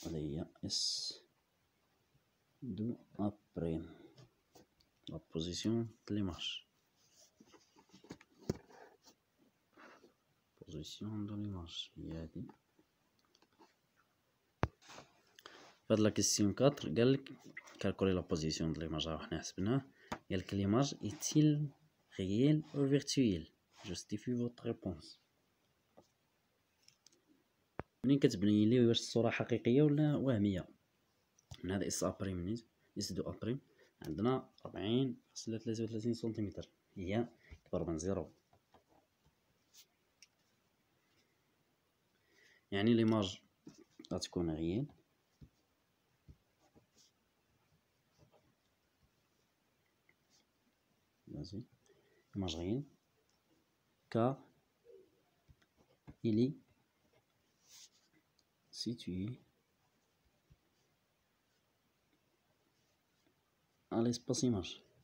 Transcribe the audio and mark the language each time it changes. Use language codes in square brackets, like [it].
[ar] هذا هي [fr] اس دو ابريم لا بوزيسيون د ليماج هي هادي. فهاد لا كيسيون 4 [ar] قالك [fr] كالكولي لا بوزيسيون د ليماج. [ar] راه حنا حسبناه. قالك [fr] ليماج est-il réel ou virtuel؟ justifie votre réponse. [ar] منين كتبين لي واش الصورة حقيقية ولا وهمية. من هذا [fr] اس ابريم اس دو ابريم [ar] عندنا 40.33 سنتيمتر هي كبر من زيرو، يعني ليماج غتكون غيال ليماج غيال ك [fr] il est situé à l'espace image.